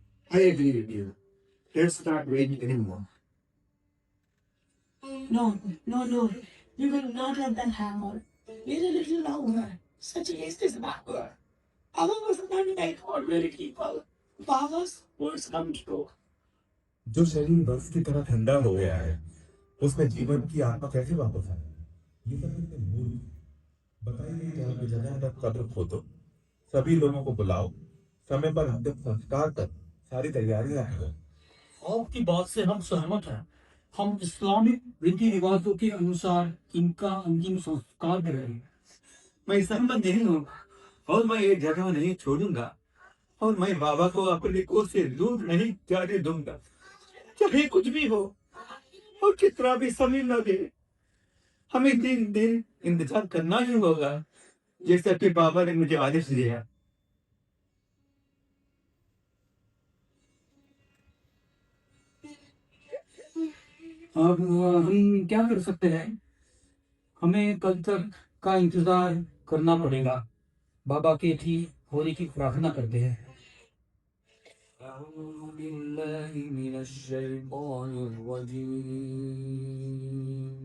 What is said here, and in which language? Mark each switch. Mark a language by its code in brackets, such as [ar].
[en] I agree with you. Let's not wait anymore. No, no, no. You will not let that happen. Wait a little longer. Such haste is backward. Baba was not like ordinary people. Baba's words come true. [hi] जो शरीर बर्फ की तरह ठंडा हो गया है, उसमें जीवन की आत्मा कैसे वापस आएगी? ये सब कितने मूर्ख। बताइए कि आपकी जगह पर कब्र खोदो, सभी लोगों को बुलाओ, समय पर अंतिम संस्कार कर, सारी तैयारियां करो। आपकी बात से हम सहमत हैं। हम इस्लामिक रीति रिवाजों के अनुसार इनका अंतिम संस्कार करेंगे। मैं सहमत नहीं हूँ, और मैं ये जगह नहीं छोड़ूंगा, और मैं बाबा को अपने कोल से दूर नहीं जाने दूंगा, चाहे कुछ भी हो और कितना भी समय लगे। हमें 3 दिन इंतजार करना ही होगा, जैसा कि बाबा ने मुझे आदेश दिया। अब हम क्या कर सकते हैं? हमें कल तक का इंतजार करना पड़ेगा। बाबा के ठीक होने की प्रार्थना करते हैं। [ar] أعوذ بالله من الشيطان الرجيم.